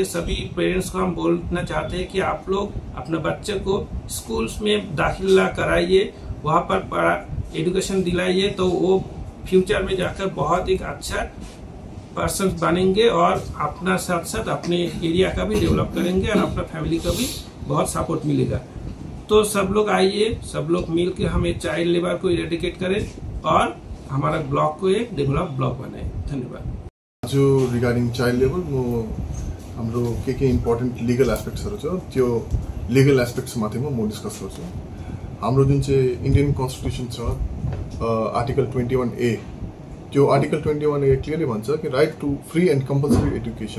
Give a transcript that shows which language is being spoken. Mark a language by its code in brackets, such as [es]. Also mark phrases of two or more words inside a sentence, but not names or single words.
[hi] सभी पेरेंट्स को हम बोलना चाहते हैं कि आप लोग अपने बच्चे को स्कूल्स में दाखिला कराइए, वहाँ पर एजुकेशन दिलाइए, तो वो फ्यूचर में जाकर बहुत एक अच्छा पर्सन बनेंगे और अपना साथ साथ अपने एरिया का भी डेवलप करेंगे और अपना फैमिली का भी बहुत सपोर्ट मिलेगा। तो सब लोग आइए, सब लोग मिलकर हमें [en] child labour [hi] को इरेडिकेट करें और हमारा ब्लॉक को एक [en] develop block [hi] बनाए। धन्यवाद। [ne] जो [en] regarding child labour [ne] हाम्रो के [en] important legal aspects [ne] छ त्यो [en] legal aspects [ne] माथि म डिस्कस गर्छु। हाम्रो जुन चाहिँ [en] Indian constitution [ne] छ आर्टिकल 21A, त्यो आर्टिकल 21A क्लियरली भन्छ कि [en] right to free and compulsory education.